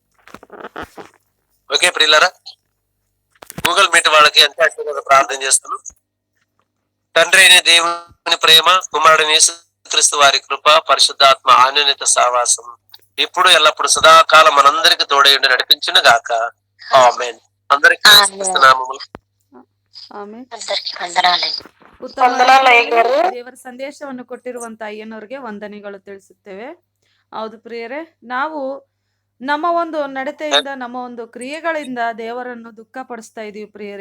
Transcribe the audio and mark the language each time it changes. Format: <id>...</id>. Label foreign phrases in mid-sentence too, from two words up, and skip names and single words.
<te>ఓకే ప్రియులారా, గూగుల్ మీట్ వాళ్ళకి ఎంత ప్రార్థన చేస్తాను. తండ్రి అయిన దేవుని ప్రేమ, కుమారుడు యేసుక్రీస్తు వారి కృప, పరిశుద్ధాత్మ అన్యోన్యత సహవాసం ఇప్పుడు ఎల్లప్పుడు సదాకాలం మనందరికి తోడై ఉండి నడిపించును గాక. ఆమేన్. అందరికీ</te> <kn>ದೇವರ ಸಂದೇಶವನ್ನು ಕೊಟ್ಟಿರುವಂತ ಅಯ್ಯನವರಿಗೆ ವಂದನೆಗಳು ತಿಳಿಸುತ್ತೇವೆ. ಹೌದು ಪ್ರಿಯರೇ, ನಾವು ನಮ್ಮ ಒಂದು ನಡತೆಯಿಂದ ನಮ್ಮ ಒಂದು ಕ್ರಿಯೆಗಳಿಂದ ದೇವರನ್ನು ದುಃಖ ಪಡಿಸ್ತಾ ಇದೀವಿ ಪ್ರಿಯರೇ.</kn>